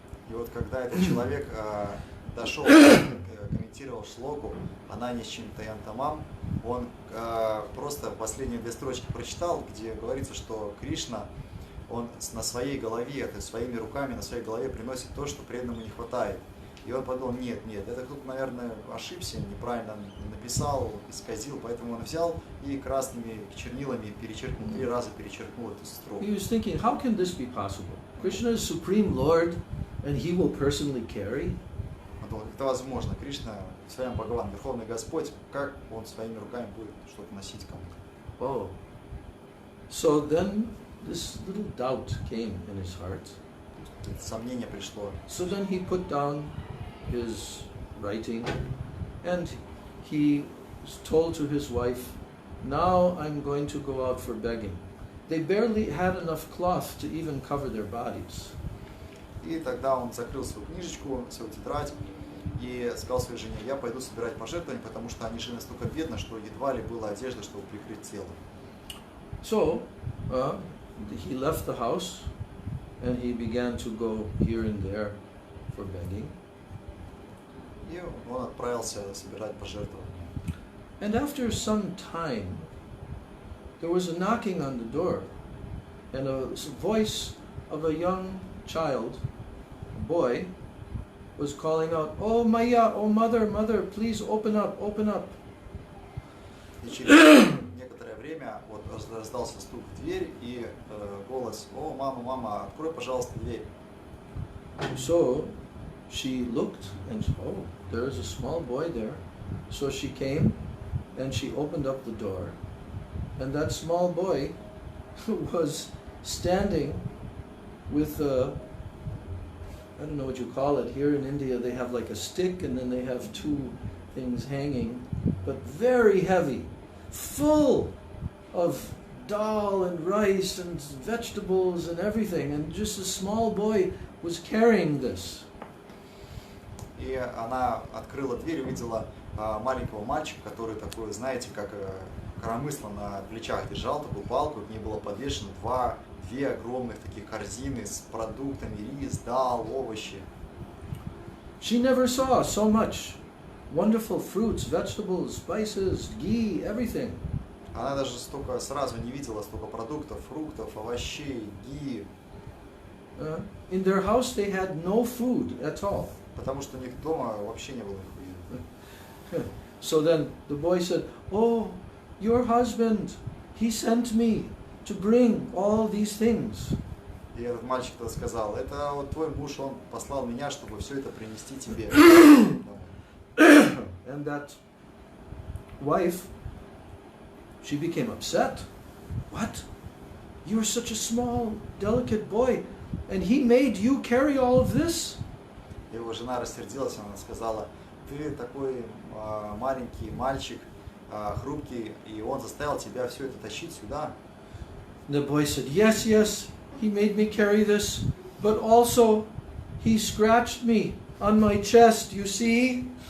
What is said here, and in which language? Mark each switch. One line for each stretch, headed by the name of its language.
Russian: И вот когда этот человек дошел, комментировал шлоку «Ананис Чинтаянтамам», он просто последние 2 строчки прочитал, где говорится, что Кришна, он на своей голове, то есть своими руками на своей голове приносит то, что преданному не хватает. И он подумал, нет, это кто-то, наверное, ошибся, неправильно написал, исказил, поэтому он взял и красными чернилами перечеркнул, 3 раза перечеркнул эту строку.
English: He was thinking, how can this be possible? Krishna is Supreme Lord, and he will personally carry?
Russian: Он думал, как это возможно? Кришна, Свами Бхагаван, Верховный Господь, как он своими руками будет что-то носить кому-то?
English: Oh. So then this little doubt came in his heart.
Russian: Сомнение пришло.
English: So then he put down his writing and he told to his wife, now I'm going to go out for begging. They barely had enough cloth to even cover their bodies.
Russian: И тогда он закрыл свою книжечку, свою тетрадь и сказал своей жене: я пойду собирать пожертвования, потому что они жили настолько бедно, что едва ли была одежда, чтобы прикрыть тело.
English: So, he left the house and he began to go here and there for begging.
Russian: И он отправился собирать пожертвования.
English: And after some time, there was a knocking on the door, and a voice of a young child, a boy, was calling out, "Oh Maya, oh mother, mother, please open up, open up."
Russian: И через некоторое время вот раздался стук в дверь и голос: «О, мама, мама, открой, пожалуйста, дверь».
English: So she looked and oh, there is a small boy there. So she came and she opened up the door, and that small boy was standing with I don't know what you call it. Here in India they have like a stick and then they have two things hanging, but very heavy, full of dal and rice and vegetables and everything, and just a small boy was carrying this.
Russian: И она открыла дверь и увидела маленького мальчика, который такой, знаете, как коромысло на плечах держал, такую палку, к ней было подвешено две огромных таких корзины с продуктами: рис, дал, овощи.
English: She never saw so much wonderful fruits, vegetables, spices, ghee, everything.
Russian: Она даже столько сразу не видела столько продуктов, фруктов, овощей, ги.
English: In their house they had no food at all.
Russian: Потому что у них дома вообще не было еды.
English: So then the boy said, "Oh, your husband, he sent me to bring all these things."
Russian: И этот мальчик-то сказал: это вот твой муж, он послал меня, чтобы все это принести тебе.
English: And that wife, she became upset. What? You are such a small, delicate boy, and he made you carry all of this?
Russian: Его жена рассердилась, она сказала: ты такой маленький мальчик, хрупкий, и он заставил тебя все это тащить сюда.
English: The boy said, "Yes, yes, he made me carry this, but also he scratched me on my chest, you see?